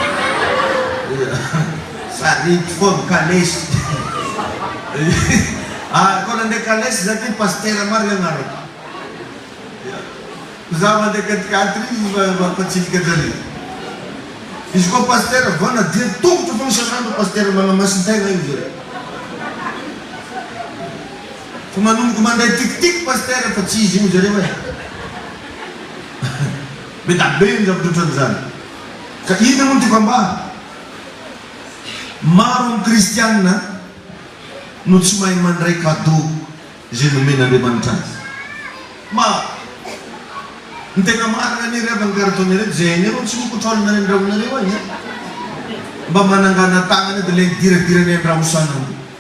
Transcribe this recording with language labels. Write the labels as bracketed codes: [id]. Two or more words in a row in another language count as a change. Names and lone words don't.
[mg] sarety fogna kalesy koa nandeha kalesy za ty pasteur maro agnarako za mandeha katikatry mampatsiliky zany izy koa pasteur vana dia tongotra fogna isan'andro pasteur manamasintegna izy fa manomboky manday tikitik pasteur fa tsy izy io zareo e me da be ny zavatra ohatran'izany ka iny moa tiako ambara maro amin'ny kristianina no tsy mahay mandray cadeau zay nomen'Andriamanitra azy maro ny tegna marina any rehefa ny karataonareo zay nareo tsy mokotrolona ny andramonareo any mba manangana tagnana dia le diradirany andramosanana